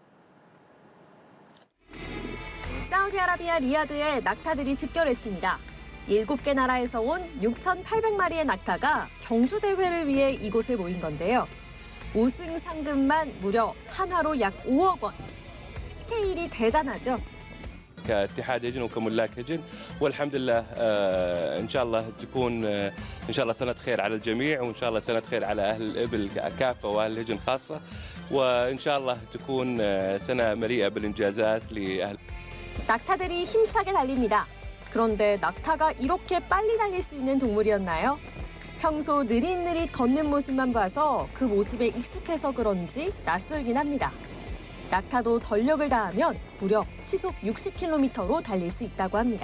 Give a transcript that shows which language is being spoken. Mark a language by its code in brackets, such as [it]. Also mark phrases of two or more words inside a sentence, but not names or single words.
[ko] 사우디아라비아 리야드에 낙타들이 집결했습니다. 7개 나라에서 온 6,800마리의 낙타가 경주 대회를 위해 이곳에 모인 건데요. 우승 상금만 무려 한화로 약 5억 원. 스케일이 대단하죠. [ar] كاتحاد هجن وكملاك هجن والحمد لله ان شاء الله تكون ان شاء الله سنه خير على الجميع وان شاء الله سنه خير على اهل الابل كافه واهل الهجن خاصه وان شاء الله تكون سنه مليئه بالانجازات لاهل. [ko] 낙타들이 힘차게 달립니다. 그런데 낙타가 이렇게 빨리 달릴 수 있는 동물이었나요? 평소 느릿느릿 걷는 모습만 봐서 그 모습에 익숙해서 그런지 낯설긴 합니다. 낙타도 전력을 다하면 무려 시속 60km로 달릴 수 있다고 합니다.